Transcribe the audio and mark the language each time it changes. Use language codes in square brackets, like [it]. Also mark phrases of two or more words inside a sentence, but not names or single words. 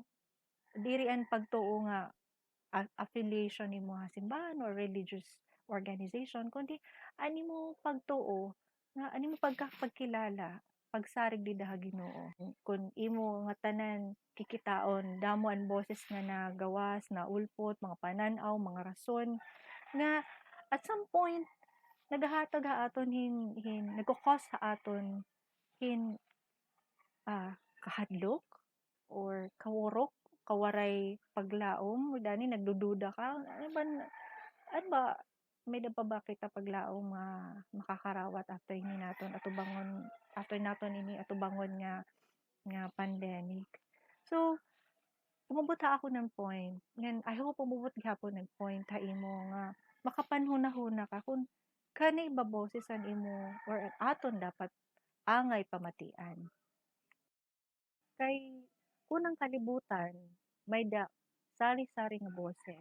[war] Diri an pagtuo nga affiliation nimo ha simbahan or [en] religious organization [war] kundi ani mo pagtuo nga ani mo pagkilala pagsarig did ha Ginoo kun imo nga tanan kikitaon damo ang boses nga nagawas na ulpot mga panan-aw mga rason nga [en] at some point [war] nagahatag ha aton hin nagko-cause sa aton hin kahadlok or kawurok, kawaray paglaom, dani nagdududa ka, ano ba, may da pa ba kita paglaom nga makakarawat after ini naton atubangon, after naton ini atubangon nga pandemic. So, umabot ha ako ng point, ngan [en] I hope [war] umabot gyapon ng point ha imo nga makapanhuna-huna ka kung kanay ba boses an imo or aton dapat angay pamatian. Kay unang kalibutan, may da sari-sari nga boses.